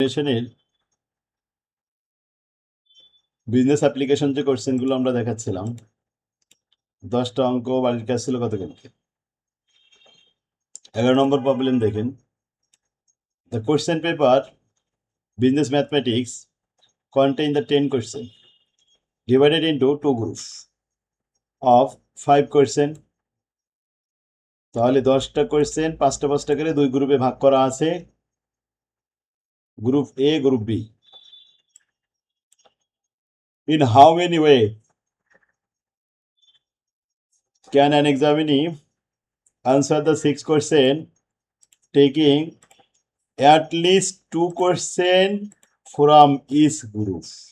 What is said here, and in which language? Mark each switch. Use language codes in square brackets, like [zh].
[bn] এর business application যে কোশ্চেনগুলো আমরা দেখাচ্ছিলাম 10টা অঙ্ক বাড়ির কাজ ছিল গতকালকে। [en] 11 [bn] নম্বর প্রবলেম দেখেন, [en] The question paper business mathematics contain the 10 question divided into two groups of 5 question। [bn] তাহলে 10টা কোশ্চেন 5টা 5টা করে দুই গ্রুপে ভাগ করা আছে, group A group B. [en] In how many way can an examinee answer the 6 question taking at least 2 question from each group?